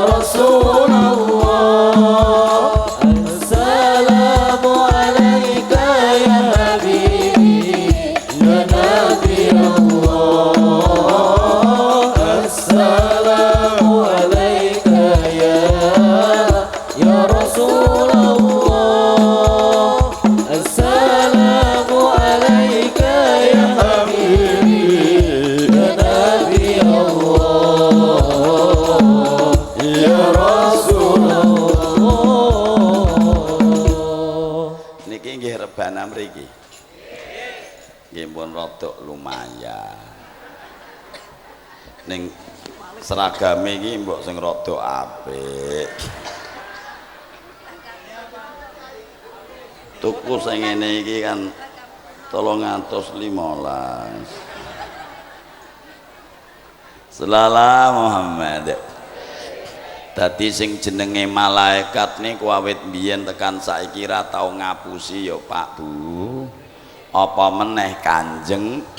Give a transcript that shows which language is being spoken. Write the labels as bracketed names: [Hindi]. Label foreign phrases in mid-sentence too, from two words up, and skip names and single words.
[Arabic] رسول الله السلام عليك يا حبيبي يا نبي الله السلام عليك يا رسول الله السلام عليك يا حبيبي يا نبي الله يا رسول الله [Javanese] niki nggih rebana mriki nggih pun rada lumayan ning seragame iki mbok sing rada apik tuku sing ngene iki kan 315 Selala Muhammad dadi sing jenenge malaikat niku awit biyen tekan saiki ra tau ngapusi ya Pak Bu apa meneh Kanjeng